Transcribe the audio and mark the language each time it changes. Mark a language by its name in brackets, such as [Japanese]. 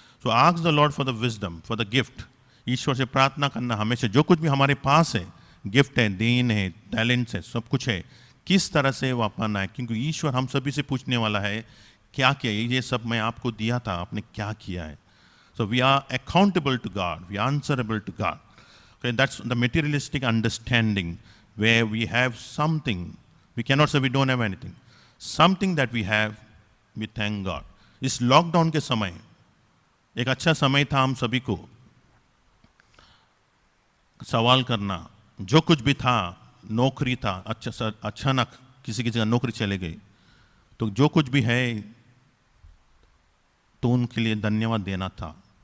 [English] So ask the lord for the wisdom, for the gift. [Hindi] ईश्वर से प्रार्थना करना हमेशा, जो कुछ भी हमारे पास है, गिफ्ट है, देन है, टैलेंट्स है, सब कुछ है, किस तरह से वापरना है. क्योंकि ईश्वर हम सभी से पूछने वाला है, क्या किया, ये सब मैं आपको दिया था, आपने क्या किया है. [English] So we are accountable to God, we are answerable to God. Okay, that's the materialistic understanding where we have something. We cannot say we don't have anything. Something that we have, we thank God. [Hindi] इस lockdown के समय एक अच्छा समय था हम सभी को सवाल करना. जो कुछ भी था, नौकरी था, अचानक किसी की जगह नौकरी चले गई, तो जो कुछ भी है तो उनके लिए धन्यवाद देना था.